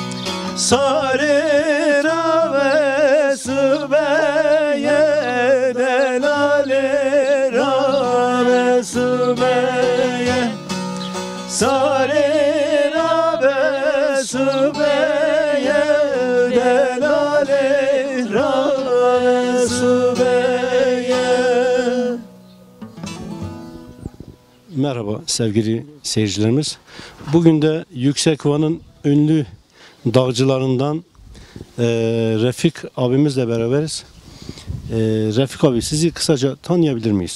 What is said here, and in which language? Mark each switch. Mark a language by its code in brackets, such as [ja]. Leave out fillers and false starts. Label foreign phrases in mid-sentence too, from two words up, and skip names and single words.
[ku] Sare Rabe sübeye delali Rabe sübeye Sare Rabe sübeye delali Rabe sübeye. [tr] Merhaba sevgili seyircilerimiz. Bugün de Yüksekova'nın ünlü dağcılarından Refik abimizle beraberiz. Refik abi, sizi kısaca tanıyabilir miyiz?